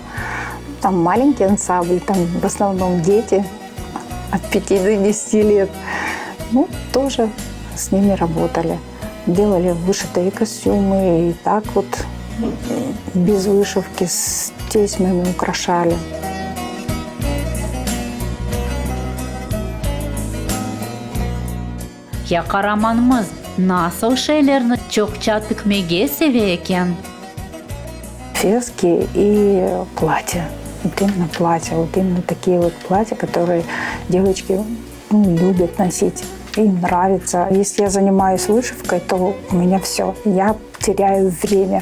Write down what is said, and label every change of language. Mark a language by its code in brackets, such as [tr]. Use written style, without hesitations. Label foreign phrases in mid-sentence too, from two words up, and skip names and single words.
[ru] Там маленький ансамбль, там в основном дети от 5 до 10 лет. Тоже с ними работали. Делали вышитые костюмы и так без вышивки с тесьмами украшали. [tr] Ya kahramanımız nasıl şeylerini çokça dikmeyi seviyorken? [ru] Фески и платья. Именно платья. Именно такие платья, которые девочки любят носить. Им нравится. Если я занимаюсь вышивкой, то у меня все. Я теряю время.